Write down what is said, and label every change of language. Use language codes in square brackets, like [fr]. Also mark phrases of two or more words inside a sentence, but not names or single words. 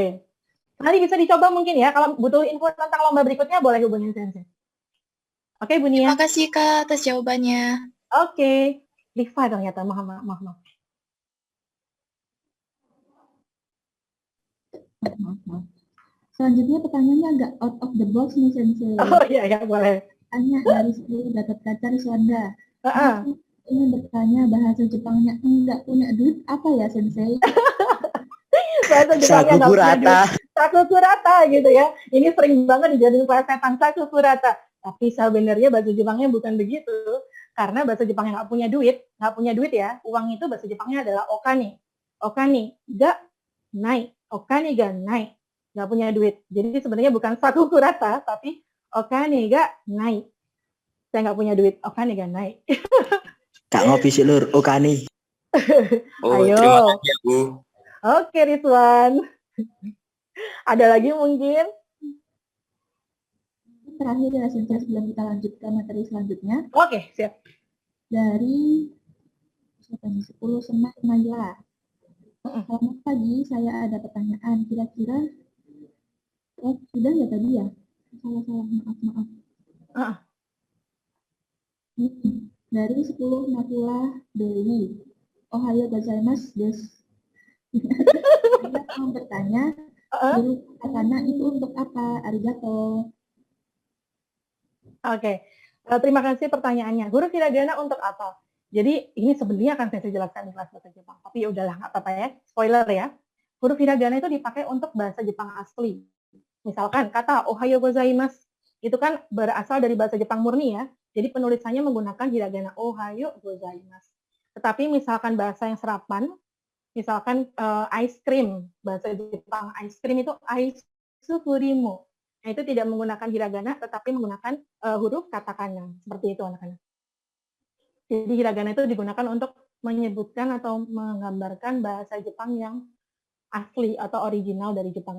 [id] Nanti bisa dicoba mungkin ya. Kalau butuh info tentang lomba berikutnya, boleh hubungin Sensei. Oke, Bu Nia. Terima kasih, Kak, atas jawabannya. Oke. Rifa ternyata. Maaf. Selanjutnya pertanyaannya agak [en] out of the box [id] nih Sensei. Oh iya, boleh. Tanya dari 10 Gatot Kaca Riswanda. Ingin bertanya bahasa Jepangnya enggak punya duit apa ya Sensei? Bahasa Jepangnya enggak punya duit. Sakukurata gitu ya. Ini sering banget dijadiin plesetan sakukurata. Tapi sebenarnya bahasa Jepangnya bukan begitu. Karena bahasa Jepangnya nggak punya duit ya. Uang itu bahasa Jepangnya adalah okani. [ja] お金がない。お金がない. [id] Nggak punya duit. Jadi sebenarnya bukan sakukurata, tapi [ja] お金がない. [id] Saya nggak punya duit. [ja] お金がない. [id] Kak ngopi sih lur, okani. Ayo. Terima kasih Bu. Oke, Rizwan. Ada lagi mungkin? Terakhir ya Sensei sebelum kita lanjutkan materi selanjutnya. Oke, siap. Dari 10 Semar Naila. Selamat pagi, saya ada pertanyaan. Kira-kira sudah ya tadi ya? Salah, maaf. Dari 10 Nakula Dewi. [ja] おはようございますです. [id] Saya mau bertanya, guru katana itu untuk apa? Arigato. Oke. Terima kasih pertanyaannya. Huruf hiragana untuk apa? Jadi ini sebenarnya akan saya jelaskan di kelas bahasa Jepang. Tapi ya udahlah, nggak apa-apa ya. Spoiler ya. Huruf hiragana itu dipakai untuk bahasa Jepang asli. Misalkan kata [ja] おはようございます. [id] Itu kan berasal dari bahasa Jepang murni ya. Jadi penulisannya menggunakan hiragana [ja] おはようございます. [id] Tetapi misalkan bahasa yang serapan, misalkan [en] ice cream, [id] bahasa Jepang [en] ice cream [id] itu aisufurimu. Nah, itu tidak menggunakan hiragana, tetapi menggunakan huruf katakana. Seperti itu anak-anak. Jadi hiragana itu digunakan untuk menyebutkan atau menggambarkan bahasa Jepang yang asli atau original dari Jepang.